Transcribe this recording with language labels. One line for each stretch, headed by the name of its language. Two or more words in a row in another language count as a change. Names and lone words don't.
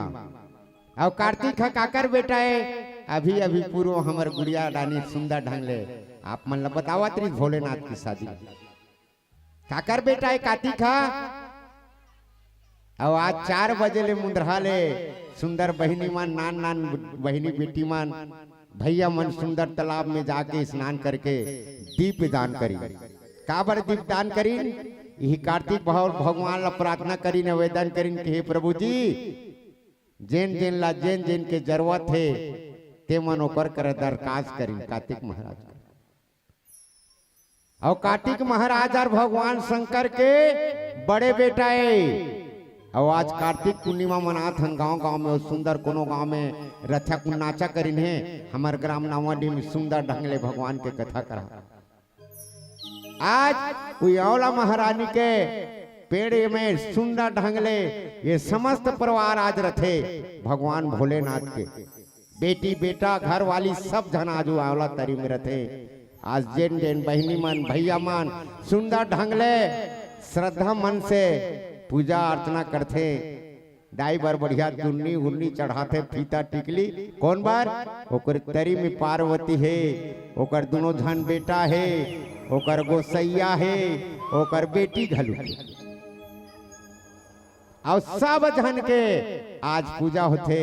Chhattisgarhi: और कार्तिक है काकर बेटा है। अभी अभी पूर्व हमार गुड़िया रानी सुंदर ढंग ले आप मन ला बतावा तरी भोलेनाथ की शादी काकर बेटा है कार्तिक है। और आज 4 बजे ले मुंदरहा ले सुंदर बहिनी मान, नान नान बहिनी बेटी मान, भैया मन सुंदर तालाब में जाके स्नान करके दीप दान करी। काबर दीप दान करी? यही कार्तिक भगवान ला प्रार्थना करी, निवेदन करी कि हे प्रभु जी जेन जेन ला जेन जेन के जरूरत है ते मन ओकर कर दरखास्त करी कार्तिक महाराज। और कार्तिक महाराज और भगवान शंकर के बड़े बेटा है। और आज कार्तिक पूर्णिमा मनात हन गांव गांव में। और सुंदर कोनो गांव में रथा को नाचा करीन है। हमार ग्राम नावाडी में सुंदर ढंग ले भगवान के कथा करा। आज उयावला महारानी के पेड़ में सुंदर ढंग ले ये समस्त परिवार आज रथे भगवान भोलेनाथ के। बेटी बेटा घर वाली सब जन आज आंवला तरी में रथे। आज जेन जेन बहनी मन, भैया मन सुंदर ढंग ले श्रद्धा मन से पूजा अर्चना करते। दाई बार बढ़िया चुन्नी उन्नी चढ़ाते, फीता टिकली। कौन बार? ओकर तरी में पार्वती है, ओकर दोनों धन बेटा है, ओकर गोसैया है, ओकर बेटी घलू और सब धन के आज पूजा होते।